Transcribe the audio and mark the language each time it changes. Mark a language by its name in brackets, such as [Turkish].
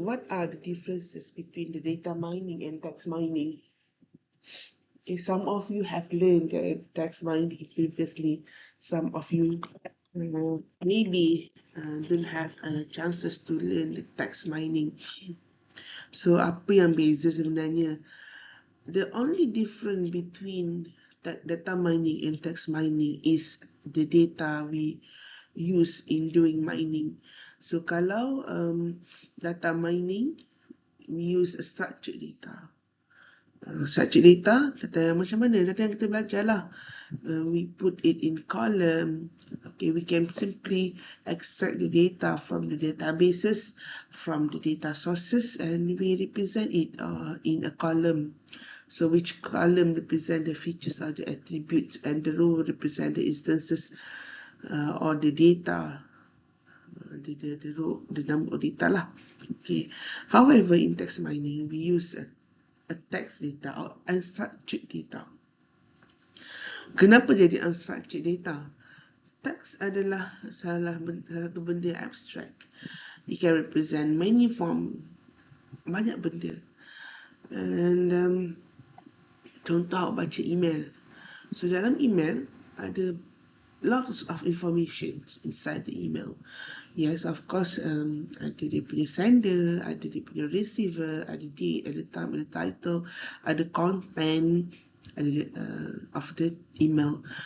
[English] What are the differences between the data mining and text mining? Okay, some of you have learned text mining previously. Some of you maybe don't have chances to learn the text mining. [Malay] So, apa yang beza sebenarnya? [English] The only difference between data mining and text mining is the data we use in doing mining. So kalau data mining, we use a structured data. [Malay] Structured data, data yang macam mana? Data yang kita belajar lah. [English] We put it in column. Okay, we can simply extract the data from the databases, from the data sources, and we represent it in a column. So which column represent the features or the attributes, and the row represent the instances or the data, the row, the number of data lah. Okay. However, in text mining, we use a text data or unstructured data. [Malay] Kenapa jadi unstructured data? Text adalah satu benda abstract. [English] It can represent many form, [Malay] banyak benda. And contoh baca email. [English] So [Malay] dalam email ada [English] lots of information inside the email. Yes, of course, [Malay] ada dia punya sender, ada dia punya receiver, ada date, ada time, ada title, ada content, ada of the email.